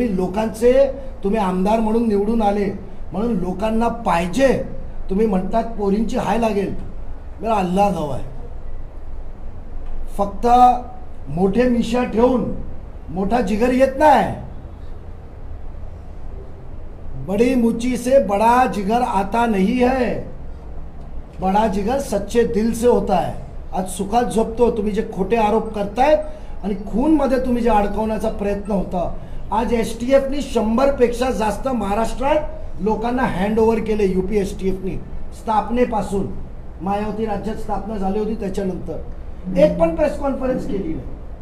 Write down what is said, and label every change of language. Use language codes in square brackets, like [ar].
[mr] तुम्ही आमदार म्हणून निवडून आले म्हणून लोकांना पाहिजे, तुम्ही म्हणतात पोरींची हाय लागेल, [hi] मेरा अल्लाह गवाह [mr] आहे. फक्त मोठे मिशा ठेवून मोठा जिगर येत नाही. [hi] बड़ी मुची से बड़ा जिगर आता नहीं है, बड़ा जिगर सच्चे दिल से होता है. [mr] आज सुखात झोपतो तुम्ही जे खोटे आरोप करतायत आणि खूनमध्ये तुम्ही जे अडकवण्याचा प्रयत्न होता. आज STFनी 100पेक्षा जास्त महाराष्ट्रात लोकांना हँडओव्हर केले. UP STFनी स्थापनेपासून, मायावती राज्यात स्थापना झाली होती त्याच्यानंतर एक पण प्रेस कॉन्फरन्स केली नाही.